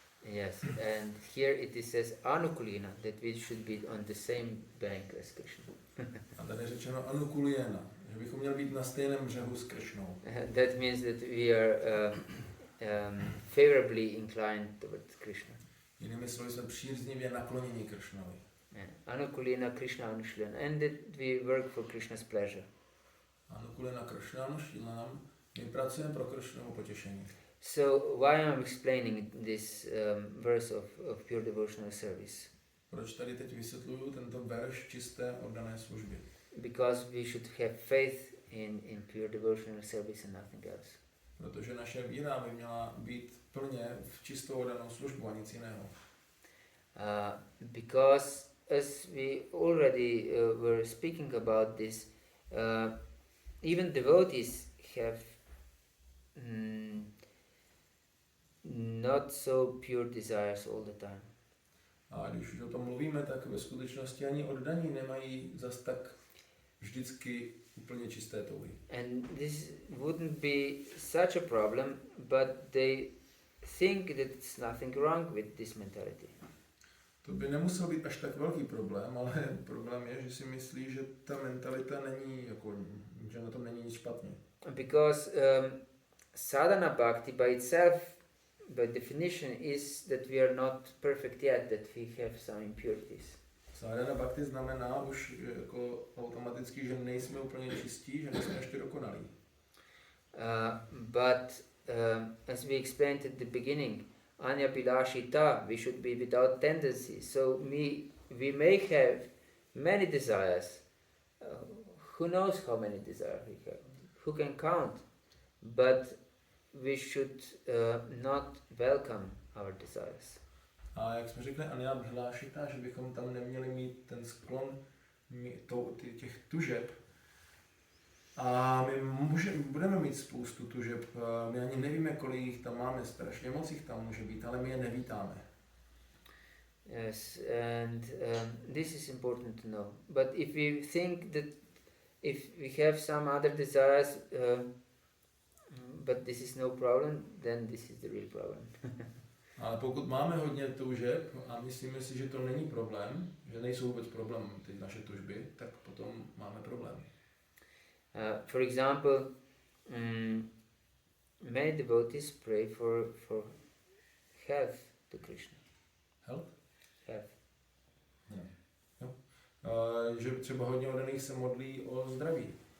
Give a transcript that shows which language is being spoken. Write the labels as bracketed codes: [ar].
[en] Yes, and here it says Anukulina, that we should be on the same bank as Krishna. [cs] A tady je řečeno Anukulyena, že bychom měli být na stejném břehu s Kršnou. [en] That means that we are favorably inclined towards Krishna. [cs] Jinými slovy jsme příznivě nakloněni Kršnovi. [en] Anukulina Krishna Anushilana, and that we work for Krishna's pleasure. [cs] Anukulina Kršna Anušilanam, my pracujeme pro Kršnovo potěšení. [en] So why I'm explaining this verse of pure devotional service? [cs] Proč tady teď vysvětluju tento verš čisté oddané služby? [en] Because we should have faith in pure devotional service and nothing else. [cs] Protože naše víra by měla být plně v čistou oddanou službu a nic jiného. [en] Because as we already were speaking about this, even devotees have not so pure desires all the time. [cs] A když už o tom mluvíme, tak ve skutečnosti ani oddaní nemají zas tak vždycky úplně čisté touhy. [en] And this wouldn't be such a problem, but they think that it's nothing wrong with this mentality. [cs] To by nemusel být až tak velký problém, ale problém je, že si myslí, že ta mentalita není, jako, že na tom není nic špatně. [en] Because sadhana bhakti by itself, by definition, is that we are not perfect yet, that we have some impurities. [cs] Sadhana bhakti znamená už jako automaticky, že nejsme úplně čistí, že nejsme ještě dokonalí. [en] But as we explained at the beginning, anya bilashita, we should be without tendency. So we may have many desires. Who knows how many desires we have? Who can count? But we should not welcome our desires. [cs] A jak jsme řekli, anya bilashita, že bychom tam neměli mít ten sklon těch tužeb. A my budeme mít spoustu tužeb, my ani nevíme, kolik jich tam máme, strašně moc jich tam může být, ale my je nevítáme. [en] Yes, and this is important to know. But if we think that if we have some other desires, but this is no problem, then this is the real problem. [cs] Ale pokud máme hodně tužeb a myslíme si, že to není problém, že nejsou vůbec problém ty naše tužby, tak potom máme problém. [en] For example, many devotees pray for health to Krishna. Health? Health. No. [cs] Že třeba hodně oddaných se modlí o zdraví.